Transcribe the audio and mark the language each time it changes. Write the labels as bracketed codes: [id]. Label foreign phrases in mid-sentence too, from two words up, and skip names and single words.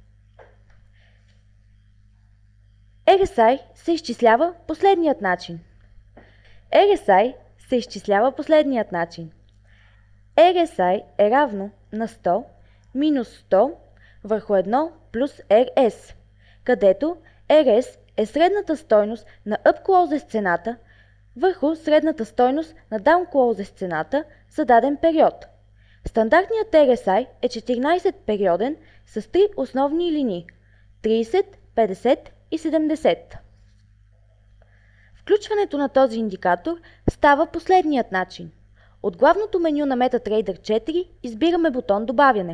[bg] RSI се изчислява последният начин. RSI е равно на 100 минус 100 върху 1 плюс RS, където RS е средната стойност на [en] up closes [bg] цената върху средната стойност на [en] down closes [bg] цената за даден период. Стандартният RSI е 14 периоден с 3 основни линии – 30, 50 и 70. Включването на този индикатор става последният начин. От главното меню на MetaTrader 4 избираме бутон Добавяне.